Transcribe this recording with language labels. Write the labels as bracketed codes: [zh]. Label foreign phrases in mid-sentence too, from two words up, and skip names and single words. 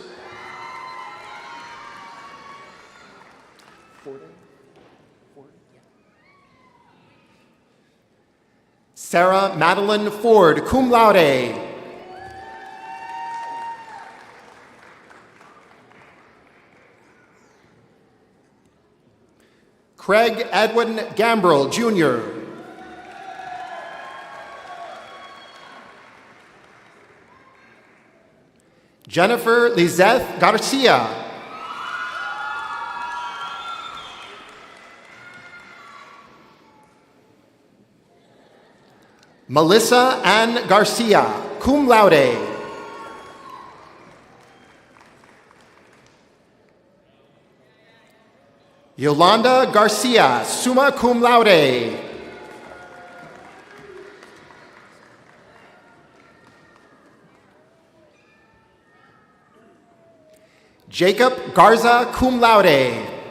[en] Sarah Madeline Ford, [la] cum laude. [en] Craig Edwin Gambrell, Jr. Jennifer Lizeth Garcia. Melissa Ann Garcia, [la] cum laude. [en] Yolanda Garcia, [la] summa cum laude. [en] Jacob Garza, [la] cum laude.